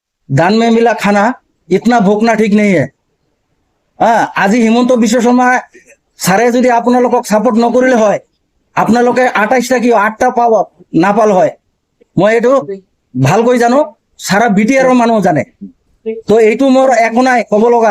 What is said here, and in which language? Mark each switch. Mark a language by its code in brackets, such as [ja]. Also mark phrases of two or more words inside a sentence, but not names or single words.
[hi] दान में मिला खाना इतना भोगना ठीक नहीं है। [as] আজি হিমন্ত বিশ্ব শৰ্মা ছাৰে যদি আপোনালোকক ছাপোৰ্ট নকৰিলে হয়, আপোনালোকে 28টা কি 8টা পাব নাপাল হয়। মই এইটো ভালকৈ জানো, সারা বিটিআৰৰ মানুহ জানে। তো এইটো মোৰ একো নাই ক'ব লগা।